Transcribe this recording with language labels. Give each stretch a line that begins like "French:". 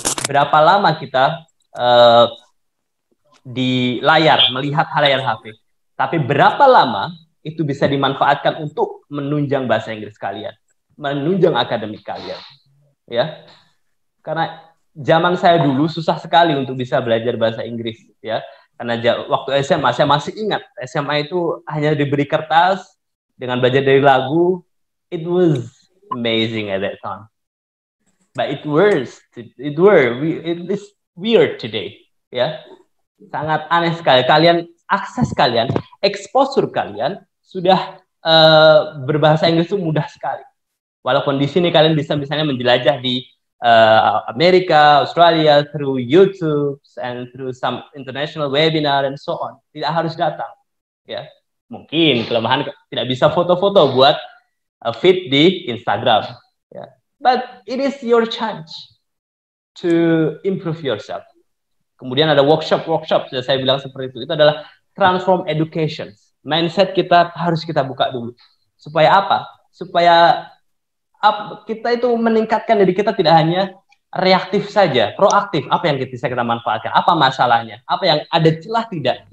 Indonesian: Berapa lama kita di layar melihat layar HP, tapi berapa lama itu bisa dimanfaatkan untuk menunjang bahasa Inggris kalian, menunjang akademik kalian, ya. Karena zaman saya dulu susah sekali untuk bisa belajar bahasa Inggris, ya. Karena waktu SMA, saya masih ingat, SMA itu hanya diberi kertas dengan belajar dari lagu.
English: It was amazing at that time. But it is weird today.
Indonesian: Ya, sangat aneh sekali. Akses kalian, exposure kalian sudah berbahasa Inggris itu mudah sekali. Walaupun di sini kalian bisa misalnya menjelajah di Amerika, Australia, through YouTube and through some international webinar and so on. Tidak harus datang, ya. Mungkin kelemahan tidak bisa foto-foto buat feed di Instagram, ya.
English: But it is your chance to improve yourself.
Indonesian: Kemudian ada workshop, saya bilang seperti itu. Itu adalah transform education. Mindset kita harus kita buka dulu. Supaya apa? Supaya kita itu meningkatkan diri kita tidak hanya reaktif saja, proaktif. Apa yang bisa kita manfaatkan? Apa masalahnya? Apa yang ada celah tidak?